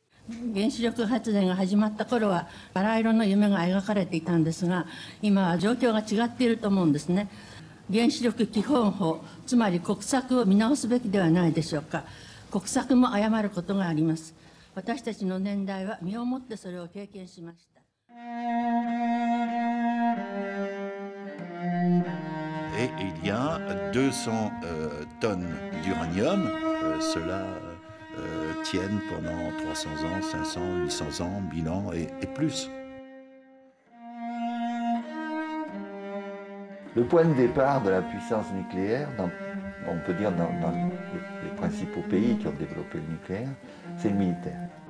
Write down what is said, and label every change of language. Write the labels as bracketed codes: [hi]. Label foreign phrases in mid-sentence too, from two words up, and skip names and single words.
[ja] 原子力発電が始まった頃はバラ色の夢が描かれていたんですが、今は状況が違っていると思うんですね。原子力基本法、つまり国策を見直すべきではないでしょうか。国策も誤ることがあります。私たちの年代は身をもってそれを経験しました。 [fr] Et il y a 200 tonnes d'uranium. Cela tiennent pendant 300 ans, 500, 800 ans, 1000 ans et plus. Le point de départ de la puissance nucléaire, on peut dire dans les principaux pays qui ont développé le nucléaire, c'est le militaire.